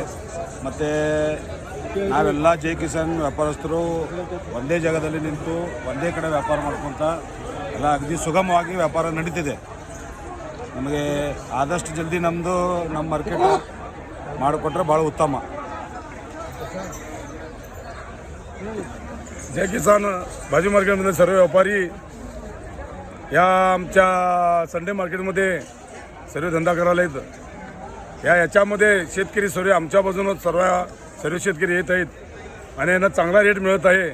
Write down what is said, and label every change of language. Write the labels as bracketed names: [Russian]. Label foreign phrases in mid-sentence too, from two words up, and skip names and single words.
[Kannada] ಮತ್ತು ನಾವೆಲ್ಲ ಜೈ ಕಿಸಾನ್ ವ್ಯಾಪಾರಸ್ಥರು ಒಂದೇ ಜಾಗದಲ್ಲಿ ನಿಂತು ಒಂದೇ ಕಡೆ ವ್ಯಾಪಾರ ಮಾಡ್ಕೊತ ಎಲ್ಲ ಅಗದಿ ಸುಗಮವಾಗಿ ವ್ಯಾಪಾರ ನಡೀತಿದೆ. ನಮಗೆ ಆದಷ್ಟು ಜಲ್ದಿ ನಮ್ಮ ಮಾರ್ಕೆಟ್ ಮಾಡಿಕೊಟ್ರೆ ಭಾಳ उत्तम. [Marathi] जय किसान भाजी मार्केटमध्ये सर्व व्यापारी या आमच्या संडे मार्केटमध्ये सर्व धंदा करायला येत. याच्यामध्ये शेतकरी सर्व आमच्या बाजूनच सर्व शेतकरी येत आहेत आणि यांना चांगला रेट मिळत आहे.